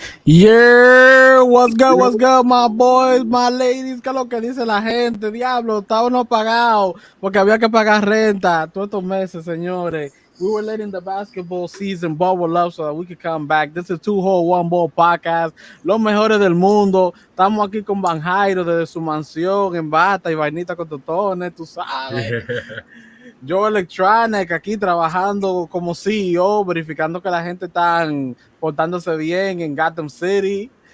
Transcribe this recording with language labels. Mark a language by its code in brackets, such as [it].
[en] Yeah, what's good, my boys, my ladies? [es] ¿Qué es lo que dice la gente? Diablo, estábamos pagados porque había que pagar renta todos estos meses, señores. [en] We were letting the basketball season bubble up so that we could come back. This is Two Hole One Ball Podcast, [es] los mejores del mundo. Estamos aquí con Van Jairo desde su mansión en bata y vainita con totones, tú sabes. Yo Electronic aquí trabajando como CEO, verificando que la gente está portándose bien en Gotham City.